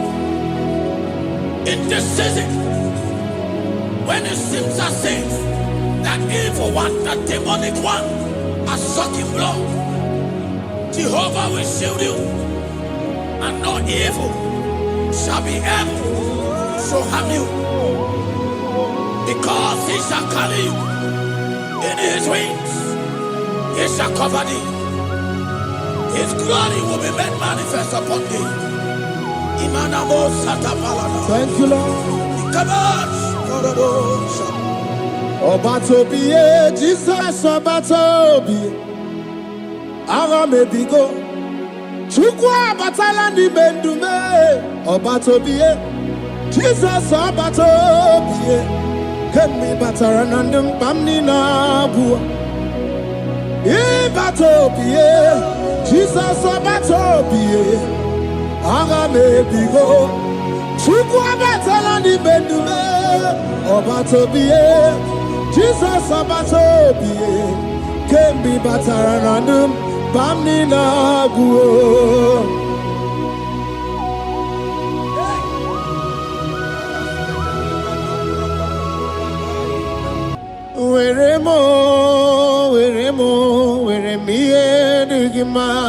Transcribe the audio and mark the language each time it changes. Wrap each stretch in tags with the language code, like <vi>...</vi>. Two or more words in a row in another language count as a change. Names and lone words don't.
<en>In this season, when it seems as if that evil one, that demonic one, are sucking blood, Jehovah will shield you, and no evil shall be able to harm you, because He shall carry you in His wings. He shall cover thee. His glory will be made manifest upon thee. Thank you, Lord. Obatobiye, Jesus Obatobiye. Aramebigo. Chukwa batala ni bendume. Obatobiye. Jesus Obatobiye. Kemi bataranandum bamni na bua. Ibatobiye. Jesus Obatobiye. Aramebigo. Chukwa batala ni bendume. Obatobiye. Jesus Obatobiye. Kemi bataranandum bamni na guo. Weremo, weremiye digima.</en>